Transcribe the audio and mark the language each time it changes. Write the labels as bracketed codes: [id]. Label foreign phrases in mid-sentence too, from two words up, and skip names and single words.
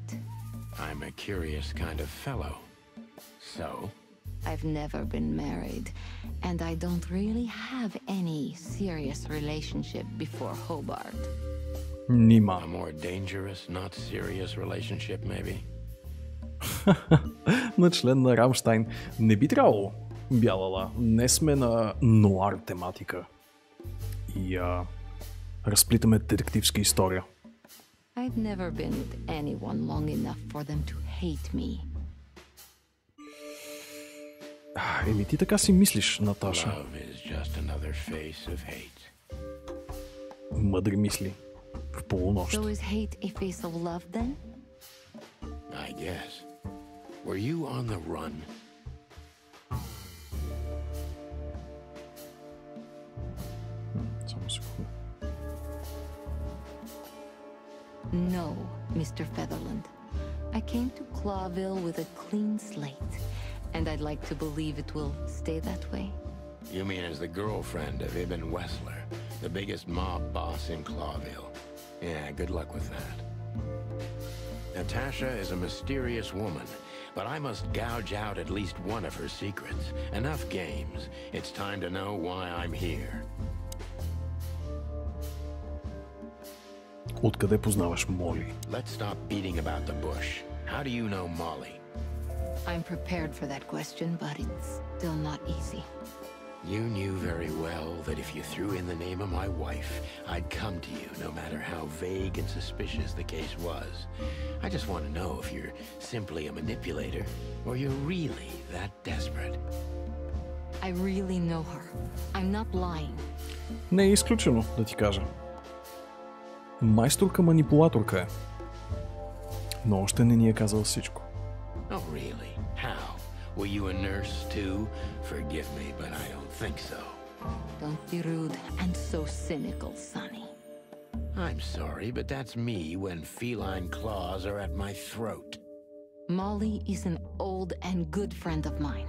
[en] I'm a curious kind of fellow. So? I've never been married, and I don't really have any serious relationship before Hobart. [bg] Нима. [en] A more dangerous, not serious relationship, maybe? [bg] На член на Рамштайн. Не би трябвало, бялала. Не сме на нуар тематика. И разплитаме детективска история. [en] I've never been with anyone long enough for them to hate me. [bg] Еми ти така си мислиш, Наташа. [en] Love is just another face of hate. [bg] Мъдри мисли. В полунощ. [en] So is hate a face of love then? I guess. Were you on the run? [bg] Само секунда. [en] No, Mr. Featherland. I came to Clawville with a clean slate, and I'd like to believe it will stay that way. You mean as the girlfriend of Ibn Wessler, the biggest mob boss in Clawville? Yeah, good luck with that. Natasha is a mysterious woman, but I must gouge out at least one of her secrets. Enough games. It's time to know why I'm here. [bg] Откъде познаваш Моли? [en] Let's stop beating about the bush. How do you know Molly? I'm prepared for that question, but it's still not easy. You knew very well that if you threw in the name of my wife, I'd come to you no matter how vague and suspicious the case was. I just want to know if you're simply a manipulator or you're really that desperate. I really know her. I'm not lying. [bg] Не е изключено, да ти кажа. Майсторка-манипулаторка е. Но още не ни е казал всичко. [en] Oh, really? How? Were you a nurse too? Forgive me, but I don't think so. Don't be rude and so cynical, Sonny. I'm sorry, but that's me when feline claws are at my throat. Molly is an old and good friend of mine.